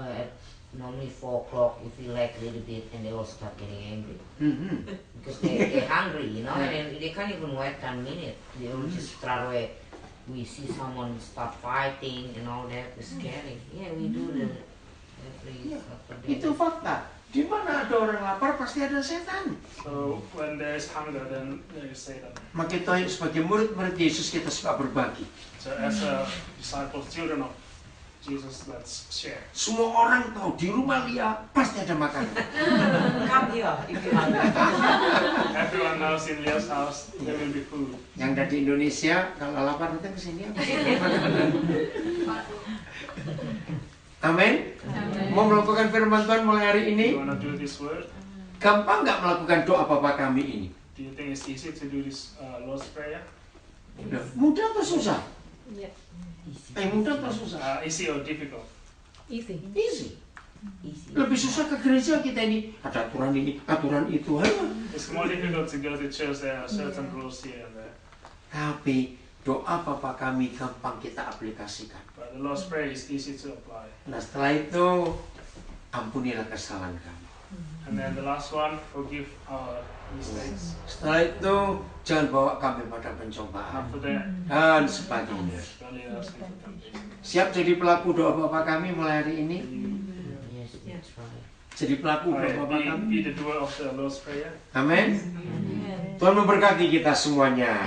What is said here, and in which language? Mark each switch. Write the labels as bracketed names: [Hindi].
[English] at normally 4 o'clock, if we lack a little bit, and they all start getting angry Hmm. because they're hungry, you know, and then they can't even wait 10 minutes. They will just straight away. We see someone start fighting and all that. It's scary. Yeah, we do the every Yeah. Saturday. [Indonesian] Itu fakta. Di mana ada orang lapar pasti ada setan. [English] So when there is hunger, then there is Satan. [Indonesian] Maka kita sebagai murid-murid Yesus kita suka berbagi. [English] So as a disciple, children of Jesus, let's share. [Indonesian] Semua orang tahu di rumah Lia pasti ada makanan. [English] Come here if you hungry. Everyone knows in Leah's house there will be food. [Indonesian] Yang dari Indonesia kalau lapar datang ke sini apa? Amin. Mau melakukan firman Tuhan mulai hari ini? [English] You wanna do this word? [Indonesian] Gampang nggak melakukan doa Bapa kami ini? [English] Do you think it's easy to do this Lord's Prayer? [Indonesian] Mudah atau susah? [English] Yeah. [Indonesian] Mudah atau susah? [English] Easy or difficult? Easy. Easy. Easy. [Indonesian] Lebih susah ke gereja kita ini. Ada aturan ini, aturan itu. [English] It's more difficult to go to church. There are certain rules here and there. [Indonesian] Tapi doa Bapa kami gampang kita aplikasikan. [English] But the Lord's Prayer is easy to apply. [Indonesian] Nah setelah itu ampunilah kesalahan kami. [English] And then the last one, forgive our mistakes. [Indonesian] Setelah itu jangan bawa kami pada pencobaan [English] After that, [Indonesian] dan sebagainya. [English] don't lead us into temptation. [Indonesian] Siap jadi pelaku doa Bapa kami mulai hari ini? [English] Yes, that's right. [Indonesian] Jadi pelaku doa [English] Alright, [Indonesian] Bapa kami. [English] be the doer of the Lord's Prayer. [Indonesian] Amin. Tuhan memberkati kita semuanya.